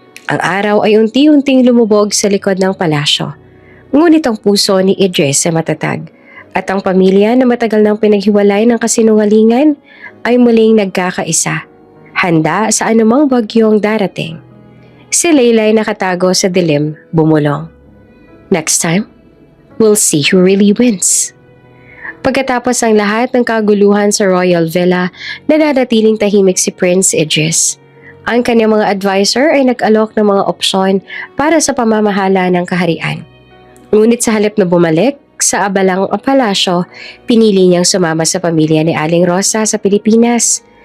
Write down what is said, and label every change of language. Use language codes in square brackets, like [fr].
[tl] Ang araw ay unti-unting lumubog sa likod ng palasyo. Ngunit ang puso ni Idris ay matatag. At ang pamilya na matagal nang pinaghiwalay ng kasinungalingan ay muling nagkakaisa, handa sa anumang bagyong darating. Si Leila ay nakatago sa dilim, bumulong. [en] Next time, we'll see who really wins. [tl] Pagkatapos ang lahat ng kaguluhan sa Royal Villa, nananatiling tahimik si Prince Idris. Ang kanyang mga advisor ay nag-alok ng mga opsyon para sa pamamahala ng kaharian. Ngunit sa halip na bumalik sa abalang palasyo, pinili niyang sumama sa pamilya ni Aling Rosa sa Pilipinas.